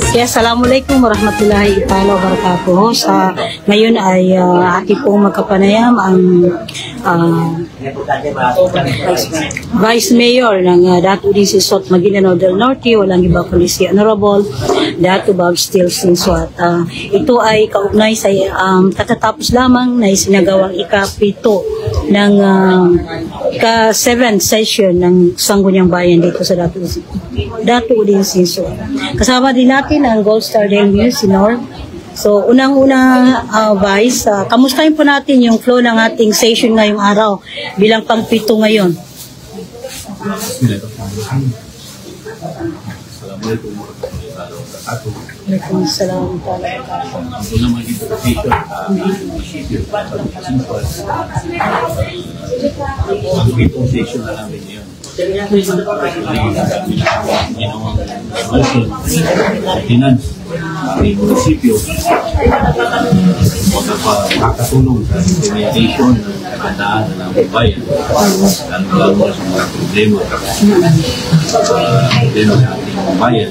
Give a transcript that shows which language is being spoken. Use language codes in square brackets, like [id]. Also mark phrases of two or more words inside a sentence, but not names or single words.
[ar] Kaya السلام عليكم ورحمة الله وبركاته. [tl] Ngayon ay ating pong magkapanayam ang Vice Mayor ng Dato D.C. Sot Maguindanao del Norte, walang iba kundi si Honorable Dato Bob Steele Sinsuat. Ito ay kaugnay sa katatapos lamang na isinagawang ika-7 ng ika-7 session ng Sangguniang Bayan dito sa Dato D.C. Sinsuat. Kasama din natin ang Gold Star Demi, si Norm. So, unang-una, Vice, kamustahin po natin yung flow ng ating session ngayong araw bilang pang-7 ngayon. [ar] السلام عليكم ورحمة الله وبركاته. وعليكم السلام ورحمة الله وبركاته. [tl] Ito naman yung invitation munisipyo para Sinsuat. Ang 7th session na namin yun. Ginawang motion sa finance ng munisipyo makakatulong sa implementation ng kagandaan ng bayan lalo sa mga problema sa ating bayan.